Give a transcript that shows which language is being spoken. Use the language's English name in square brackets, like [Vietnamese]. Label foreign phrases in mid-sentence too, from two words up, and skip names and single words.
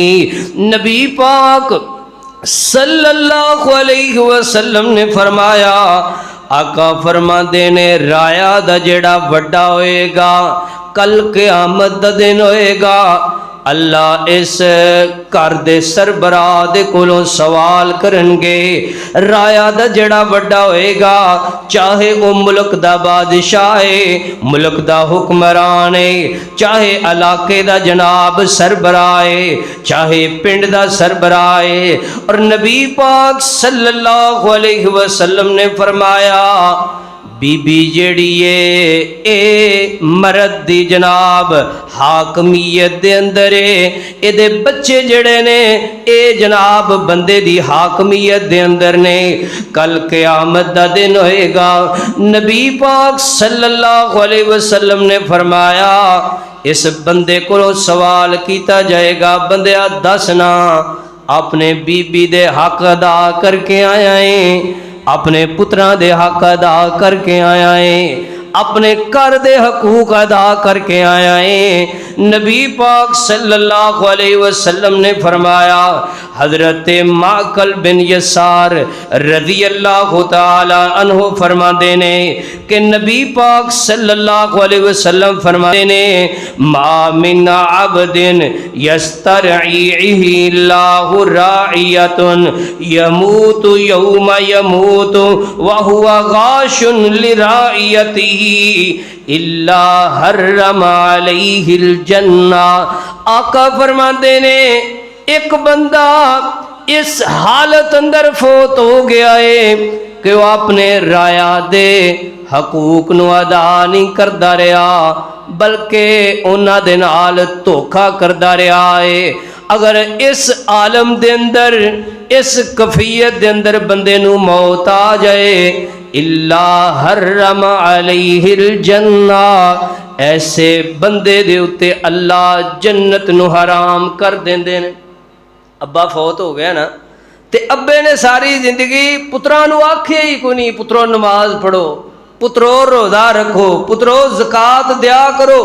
[Punjabi] نبی پاک [Arabic] صلى الله عليه وسلم [Punjabi] نے فرمایا، آقا فرماتے نیں رعایا دا جیڑا وڈا ہووےگا کل قیامت دا دن ہووےگا اللہ اس گھر دے سربراہ دے کولوں سوال کرنگے. رعایا دا جیڑا وڈا ہووےگا چاہے وہ ملک دا بادشاہ ہے، ملک دا حکمران ہے، چاہے علاقے دا جناب سربراہ ہے، چاہے پنڈ دا سربراہ ہے. اور نبی پاک [Arabic] صلى الله عليه وسلم [Punjabi] نے فرمایا بیبی جیڑی ہے اے مرد دی جناب حاکمیت دے اندر ہے، ایدے بچے جیڑے نے اے جناب بندے دی حاکمیت دے اندر نے. کل قیامت دا دن ہووےگا نبی پاک [Arabic] صلى الله عليه وسلم [Punjabi] نے فرمایا اس بندے کو سوال کیا جائےگا بندیا دسنا اپنے بیبی دے حق ادا کرکے آیا ہے، اپنے پتراں دے حق ادا کرکے آیا ہے، اپنے گھر دے حقوق ادا کرکے آیا ہے. نبی پاک [Arabic] صلى الله عليه وسلم [Punjabi] نے فرمایا حضرت معقل بن یسار [Arabic] رضي الله تعالى عنه [Punjabi] فرماتے نیں کہ نبی پاک [Arabic] صلى الله عليه وسلم [Punjabi] فرماتے نیں [Arabic] ما من عبد يسترعيه الله رعية يموت يوم يموت وهو غاش لرعيته إلا حرم عليه الجنة. [Punjabi] آقا فرماتے نیں ایک بندہ اس حالت اندر فوت ہو گیا ہے کہ وہ اپنے رعایا دے حقوق نوں ادا نہیں کرتا رہا بلکہ اونہاں دے نال دھوکہ کرتا رہا ہے. اگر اس عالم دے اندر اس کیفیت دے اندر بندے نوں موت آ جائے [Arabic] إلا حرم عليه الجنة, [Punjabi] ایسے بندے دے اتے اللہ جنت نوں حرام کر دیندے نے. ابا فوت ہو گیا نا تے ابے نے ساری زندگی پتراں نوں آکھے ہی کوئی نہیں پترو نماز پڑھو، پترو روزہ رکھو، پترو زکات دیا کرو.